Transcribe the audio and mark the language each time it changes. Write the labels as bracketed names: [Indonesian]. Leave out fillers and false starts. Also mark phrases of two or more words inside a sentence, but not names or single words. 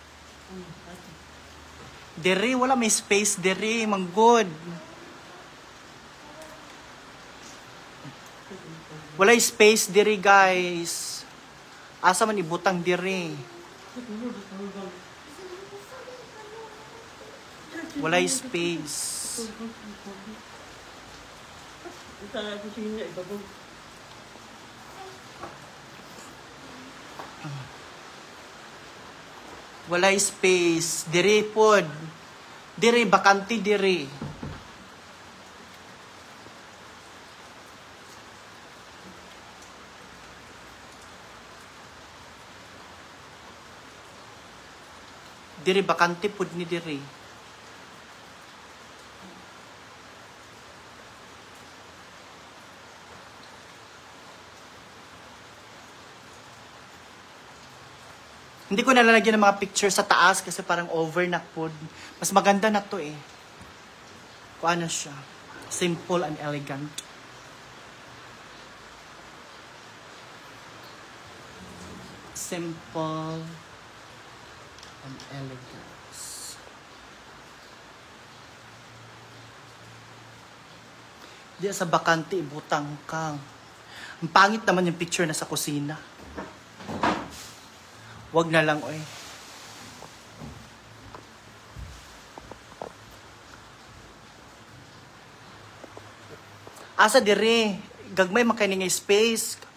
[Cebuano] Dire, wala may space dire. Manggod. Wala space dire, guys. Asa man ibutang dire. Wala space. [Filipino] Ito na ito siya ibabaw. [Cebuano] Wala space. Dire pod. Dire, bakante dire. Dire, bakante pod ni dire. [Filipino] Hindi ko nalalagyan ng mga picture sa taas kasi parang over na po. Mas maganda na to eh. Kung ano siya. [English] Simple and elegant. Simple and elegant. [Cebuano] Di sa bakante, ibutang ka. [Filipino] Ang pangit naman yung picture na sa kusina. Wag na lang, oy. [Cebuano] Asa dire, gagmay makaning nga space.